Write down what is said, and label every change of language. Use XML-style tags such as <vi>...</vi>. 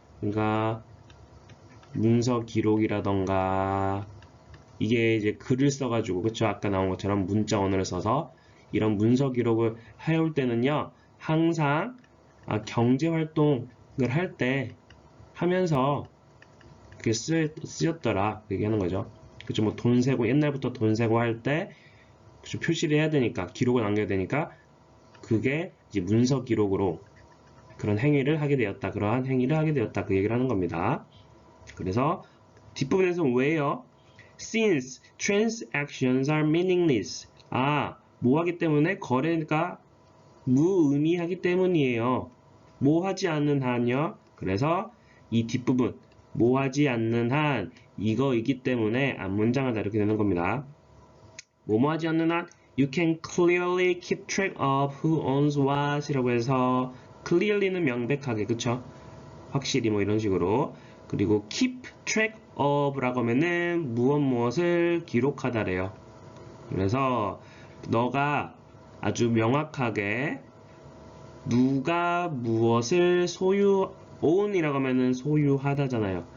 <ko>그러니까 문서 기록이라던가 이게 이제 글을 써가지고 그쵸 아까 나온 것처럼 문자 언어를 써서 이런 문서 기록을 해올 때는요 항상 경제 활동을 할 때 하면서 그게 쓰였더라 그 얘기하는 거죠. 그쵸 뭐 돈 세고 옛날부터 돈 세고 할 때 표시를 해야 되니까 기록을 남겨야 되니까 그게 이제 문서 기록으로 그런 행위를 하게 되었다 그러한 행위를 하게 되었다 그 얘기를 하는 겁니다. 그래서 뒷부분에서 왜요?</ko> <en>Since transactions are meaningless.</en> <ko>뭐 하기 때문에 거래가 무의미하기 때문이에요. 뭐 하지 않는 한요. 그래서 이 뒷부분 뭐 하지 않는 한 이거이기 때문에 앞문장을 다 이렇게 되는 겁니다. 뭐뭐 하지 않는 한</ko> <en>You can clearly keep track of who owns what</en> <ko>이라고 해서 clearly는 명백하게 그쵸? 확실히 뭐 이런 식으로 그리고 keep track of라고 하면은 무엇을 기록하다래요. 그래서 너가 아주 명확하게 누가 무엇을 own이라고 하면은 소유하다잖아요.</ko>